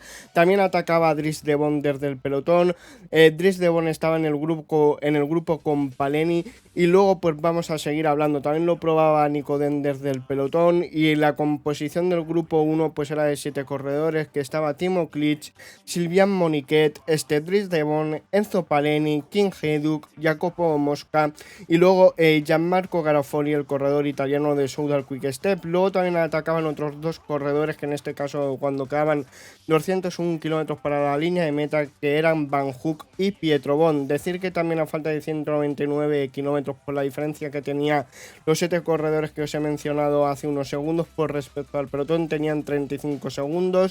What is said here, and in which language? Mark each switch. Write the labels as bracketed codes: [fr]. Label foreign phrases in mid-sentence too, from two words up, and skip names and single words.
[es] También atacaba a Dries de Bon desde el pelotón. Dries de Bon estaba en el grupo con Paleni y luego pues vamos a seguir hablando. También lo probaba Nicodem desde el pelotón y la composición del grupo 1 pues era de 7 corredores, que estaba Timo Klitsch, Sylvain Moniquet, Dries de Bon, Enzo Paleni, Kim Hejduk, Jacopo Mosca y luego Gianmarco Garofoli, el corredor italiano de Soudal Quick Step. Luego también atacaban otros 2 corredores, que en este caso cuando quedaban 201 kilómetros para la línea de meta, que eran Van Hook y Pietro Bon. Decir que también a falta de 199 kilómetros, por la diferencia que tenía los 7 corredores que os he mencionado hace unos segundos, por respecto al pelotón, tenían 35 segundos.